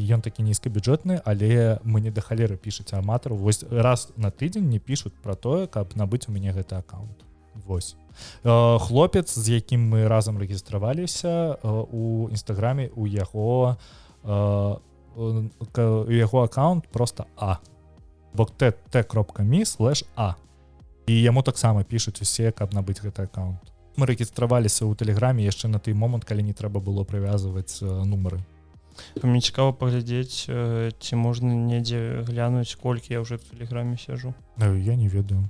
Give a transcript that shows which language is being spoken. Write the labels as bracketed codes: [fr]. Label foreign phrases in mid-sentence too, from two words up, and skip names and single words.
[be] Ён такі нізкабюджэтны, але мне да халеры пішуць аматару. Вось раз на тыдзень не пішуць пра тое, каб набыць у мяне гэты аккаунт. Вось. Хлопец, з якім мы разам рэгістраваліся у Інстаграме, у яго аккаунт просто bokt.me/a. І яму таксама пішуць усе, каб набыць гэты аккаунт. Мы рэгістраваліся ў Тэлеграме яшчэ на той момант, калі не трэба было прывязваць нумары. Мне цікава паглядзець, ці можна недзе глянуць, колькі я ўжо в Тэлеграме сяжу. Я не ведаю.